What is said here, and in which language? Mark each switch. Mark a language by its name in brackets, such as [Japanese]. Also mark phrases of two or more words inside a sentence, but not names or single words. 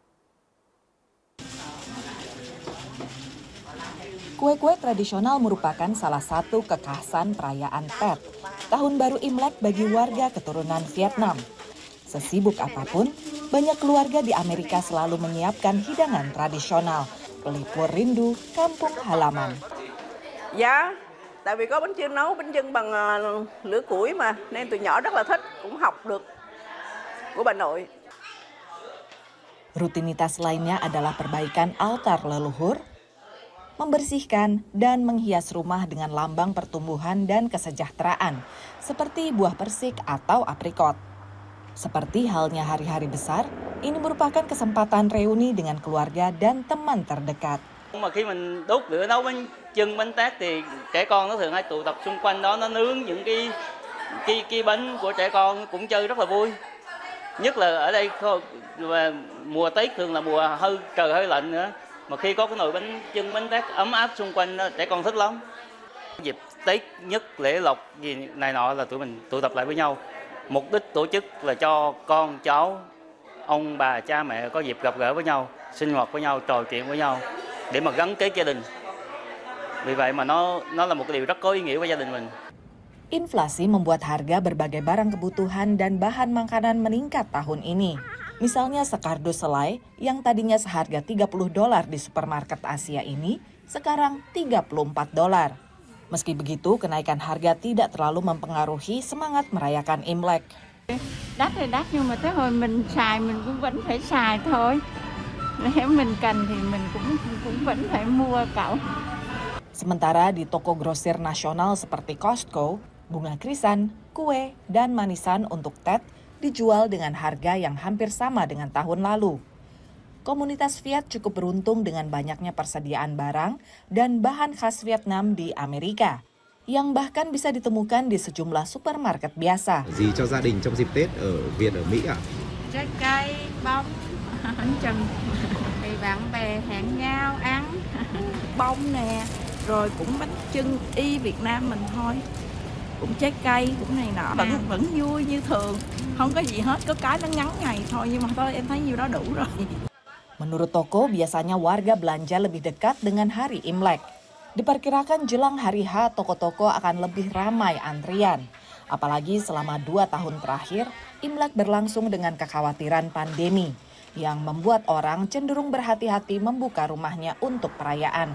[Indonesian] Kue-kue tradisional merupakan salah satu kekhasan perayaan Tet, Tahun Baru Imlek bagi warga keturunan Vietnam. Sesibuk apapun, banyak keluarga di Amerika selalu menyiapkan hidangan tradisional, pelipur rindu kampung halaman. [Vietnamese] Dạ, tại vì có bánh chưng nấu bánh chưng bằng lửa củi mà, nên tụi nhỏ rất là thích, cũng học được của bà nội. [Indonesian] Rutinitas lainnya adalah perbaikan altar leluhur, membersihkan dan menghias rumah dengan lambang pertumbuhan dan kesejahteraan, seperti buah persik atau aprikot. Seperti halnya hari-hari besar, ini merupakan kesempatan reuni dengan keluarga dan teman terdekat. [Vietnamese] Mà khi mình đốt lửa nấu bánh chưng, bánh tét thì trẻ con nó thường hay tụ tập xung quanh đó, nó nướng những cái bánh của trẻ con, cũng chơi rất là vui. Nhất là ở đây mùa Tết thường là mùa trời hơi lạnh nữa, mà khi có cái nồi bánh chưng, bánh tét ấm áp xung quanh đó, trẻ con thích lắm. Dịp Tết nhất, lễ lộc gì này nọ là tụi mình tụ tập lại với nhau. Mục đích tổ chức là cho con cháu, ông bà, cha mẹ có dịp gặp gỡ với nhau, sinh hoạt với nhau, trò chuyện với nhau để mà gắn kết gia đình. Vì vậy mà nó là một cái điều rất có ý nghĩa với gia đình mình. [Indonesian] Inflasi membuat harga berbagai barang kebutuhan dan bahan makanan meningkat tahun ini. Misalnya sekardus selai yang tadinya seharga $30 di supermarket Asia ini, sekarang $34. Meski begitu, kenaikan harga tidak terlalu mempengaruhi semangat merayakan Imlek. [Vietnamese] Đắt thì đắt nhưng mà tới hồi mình xài mình cũng vẫn phải xài thôi. Nếu mình cần thì mình cũng vẫn phải mua cậu. [Indonesian] Sementara di toko grosir nasional seperti Costco, bunga krisan, kue, dan manisan untuk Tet dijual dengan harga yang hampir sama dengan tahun lalu. Komunitas Viet cukup beruntung dengan banyaknya persediaan barang dan bahan khas Vietnam di Amerika, yang bahkan bisa ditemukan di sejumlah supermarket biasa. [Vietnamese] Gì cho gia đình trong dịp Tết ở Việt, ở Mỹ ạ? Trái cây, bông, bánh chưng, thì bạn bè hẹn nhau ăn, bông nè, rồi cũng bánh chưng y Việt Nam mình thôi. Cũng trái cây, cũng này nọ, vẫn vui như thường, không có gì hết, có cái nó ngắn ngày thôi, nhưng mà thôi em thấy nhiêu đó đủ rồi. [Indonesian] Menurut toko, biasanya warga belanja lebih dekat dengan hari Imlek. Diperkirakan jelang hari H, toko-toko akan lebih ramai antrian. Apalagi selama 2 tahun terakhir, Imlek berlangsung dengan kekhawatiran pandemi, yang membuat orang cenderung berhati-hati membuka rumahnya untuk perayaan.